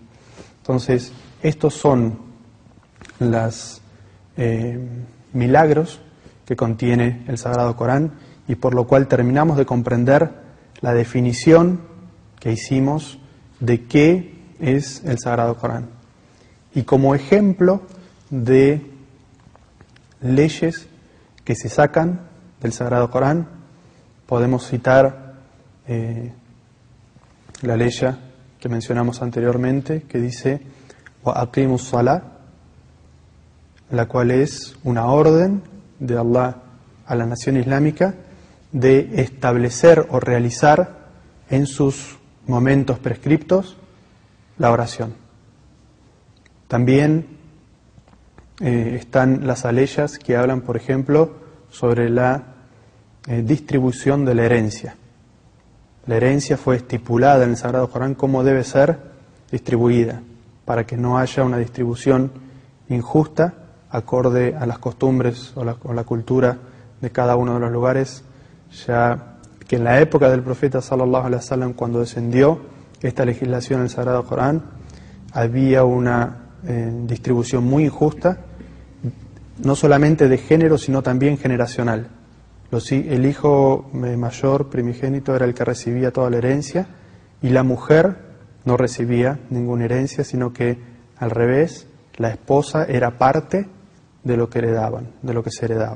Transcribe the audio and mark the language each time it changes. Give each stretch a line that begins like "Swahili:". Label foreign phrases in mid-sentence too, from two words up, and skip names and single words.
Spanish: Entonces, estos son los milagros que contiene el Sagrado Corán, y por lo cual terminamos de comprender la definición que hicimos de qué es el Sagrado Corán. Y como ejemplo de leyes que se sacan del Sagrado Corán, podemos citar la ley que mencionamos anteriormente, que dice
Arabic: وأقيموا الصلاة,
Spanish: la cual es una orden de Allah a la nación islámica de establecer o realizar en sus momentos prescriptos la oración. También están las aleyas que hablan, por ejemplo, sobre la distribución de la herencia. La herencia fue estipulada en el Sagrado Corán cómo debe ser distribuida, para que no haya una distribución injusta acorde a las costumbres o la cultura de cada uno de los lugares, ya que en la época del profeta
Arabic: صلى الله عليه وسلم,
Spanish: cuando descendió esta legislación en el Sagrado Corán, había una distribución muy injusta, no solamente de género, sino también generacional. El hijo mayor primigénito era el que recibía toda la herencia, y la mujer no recibía ninguna herencia, sino que al revés, la esposa era parte de lo que heredaban, de lo que se heredaba.